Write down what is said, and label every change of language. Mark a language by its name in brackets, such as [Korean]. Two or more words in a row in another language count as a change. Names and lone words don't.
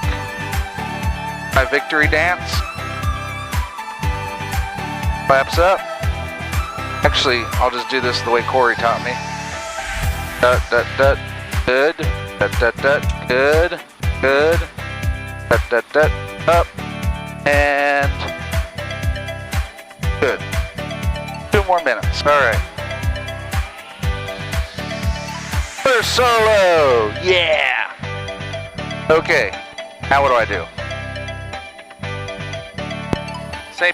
[English] My victory dance. Flaps up. Actually, I'll just do this the way Corey taught me. Dut, dut, dut. Good. Dut, dut, dut. Good. Good. Dut, dut, dut. Up. And good. 2 more minutes. All right. First solo. Yeah. Okay. Now what do I do? St.